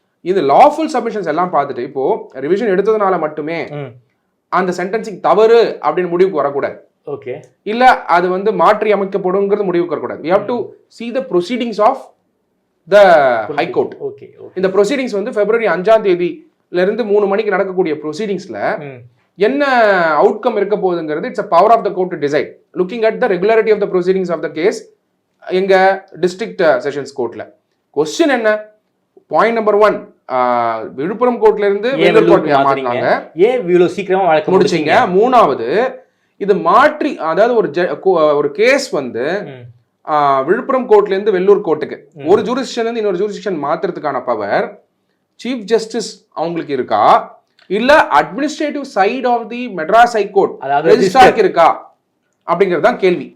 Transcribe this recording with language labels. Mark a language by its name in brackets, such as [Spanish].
[Tamil] இது lawful submissions எல்லாம் பார்த்துட்டு இப்போ ரிவிஷன் எடுத்ததுனால மட்டுமே அந்த சென்டென்சிங் தவறு அப்படின்னு முடிவுக்கு வரக்கூடாது. ஓகே, இல்ல அது வந்து மாற்றி அமைக்கப்படுங்கிறது முடிவுக்கு வரக்கூடாது. [English] we have to see the proceedings of the high court. Okay, [Tamil] இந்த ப்ரொசீடிங்ஸ் வந்து பிப்ரவரி 5ஆம் தேதியில இருந்து 3 மணிக்கு நடக்கக்கூடிய ப்ரொசீடிங்ஸ்ல என்ன அவுட்கம் இருக்க போகுதுங்கிறது [English] It's a power of the court to decide looking at the regularity of the proceedings of the case. [Tamil] எங்க டிஸ்ட்ரிக்ட் செஷன்ஸ் கோர்ட்ல கொஸ்டின் என்ன? பாயிண்ட் நம்பர் 1, விழுப்புரம் கோர்ட்ல இருந்து வேலூர் கோர்ட் மாத்தினாங்க, ஏன் இவ்வளவு சீக்கிரமா வழக்கு முடிச்சீங்க? மூணாவது, இது மாற்றி அதாவது ஒரு கேஸ் வந்து விழுப்புரம் கோர்ட்ல இருந்து வெள்ளூர் கோர்ட்டுக்கு ஒரு ஜூரிஸ்டிக்ஷன்ல இருந்து இன்னொரு ஜூரிஸ்டிக்ஷன் மாத்துறதுக்கான பவர் சீஃப் ஜஸ்டிஸ் அவங்களுக்கு இருக்கா, இல்ல administrative side of the Madras high court ரெஜிஸ்ட்ராருக்கு இருக்கா அப்படிங்கிறது தான் கேள்வி.